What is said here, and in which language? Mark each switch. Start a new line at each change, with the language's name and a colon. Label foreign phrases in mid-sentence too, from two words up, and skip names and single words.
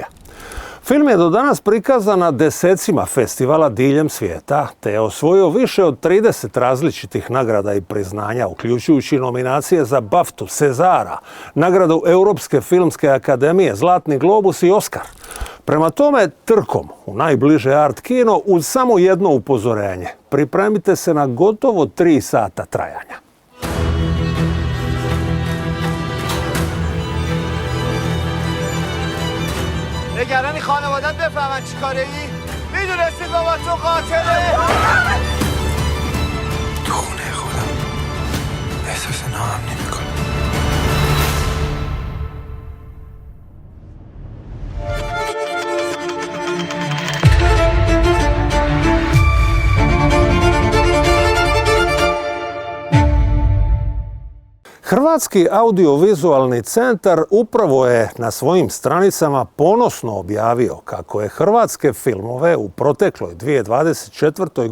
Croatian: Film je do danas prikazan na desecima festivala diljem svijeta, te je osvojio više od 30 različitih nagrada i priznanja, uključujući nominacije za BAFTU, Cezara, nagradu Europske filmske akademije, Zlatni globus i Oscar. Prema tome, trkom u najbliže art kino uz samo jedno upozorenje. Pripremite se na gotovo 3 sata trajanja.
Persian: نگرانی خانوادت بفهمن چی کاره ای؟ میدونستید بابا تو قاتله؟ تو خونه خودم احساس ناامنی میکنم.
Croatian: Hrvatski audiovizualni centar upravo je na svojim stranicama ponosno objavio kako je hrvatske filmove u protekloj 2024.